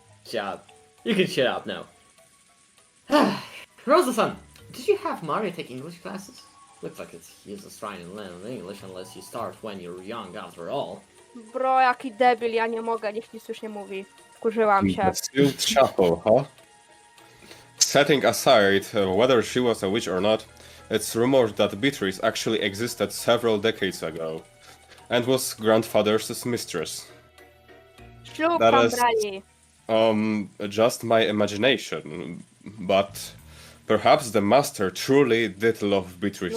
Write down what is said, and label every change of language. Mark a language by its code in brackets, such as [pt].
[en] Job. You can shut up now. Rosa-san, did you have Mario take English classes? Looks like it's useless trying to learn English unless you start when you're young after all. [pl] Bro, jaki debil, ja nie mogę, niech nic już nie mówi. Wkurzyłam się. [en] The sealed chapel, huh? Setting aside whether she was a witch or not, it's rumored that Beatrice actually existed several decades ago and was grandfather's mistress. [pl] Ślub [en] That [pl] tam [en] is- [pl] brali. [en] Just my imagination, but perhaps the master truly did love Beatrice